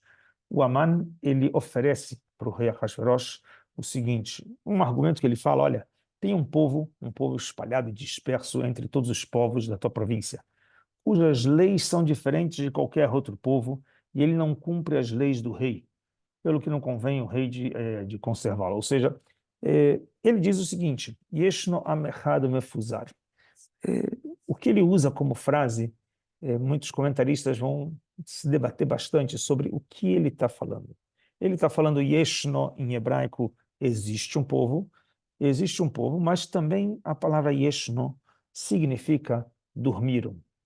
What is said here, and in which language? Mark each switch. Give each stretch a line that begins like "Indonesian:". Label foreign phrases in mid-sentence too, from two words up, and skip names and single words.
Portuguese: O Aman, ele oferece para o rei Ahasverosh o seguinte, um argumento que ele fala: olha, tem um povo espalhado e disperso entre todos os povos da tua província, cujas leis são diferentes de qualquer outro povo, e ele não cumpre as leis do rei, pelo que não convém o rei de conservá-lo. Ou seja, ele diz o seguinte:
Hebrew: ישנו עם אחד מפוזר.
Portuguese: O que ele usa como frase, muitos comentaristas vão se debater bastante sobre o que ele está falando. Ele está falando Yeshno em hebraico, existe um povo, mas também a palavra Yeshno significa dormiram.